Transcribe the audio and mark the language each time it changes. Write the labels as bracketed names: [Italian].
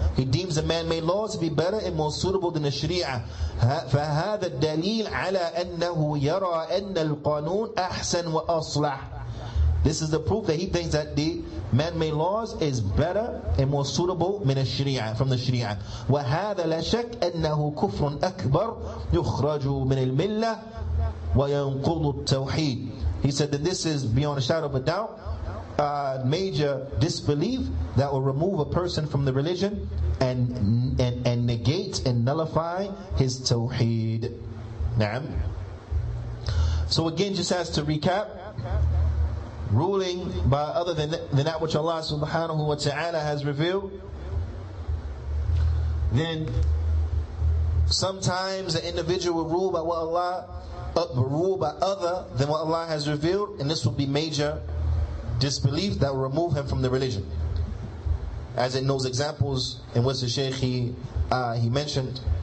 [English] He deems the man-made laws to be better and more suitable than the Sharia. [Arabic] فَهَذَا الدَّلِيلُ عَلَىٰ أَنَّهُ يَرَىٰ أَنَّ الْقَانُونَ أَحْسَنُ وَأَصْلَحُ. [English] This is the proof that he thinks that the man-made laws is better and more suitable [Arabic] من الشريعة, [English] from the Sharia. [Arabic] وهذا لا شك أنه كفر أكبر يخرج من الملة وينقض التوحيد. [English] He said that this is beyond a shadow of a doubt major disbelief that will remove a person from the religion and negate and nullify his Tawheed. Naam. So again, just as to recap, ruling by other than that which Allah subhanahu wa ta'ala has revealed, then sometimes an individual will rule by what Allah rule by other than what Allah has revealed, and this will be major disbelief that will remove him from the religion, as in those examples in which the Shaykh he mentioned.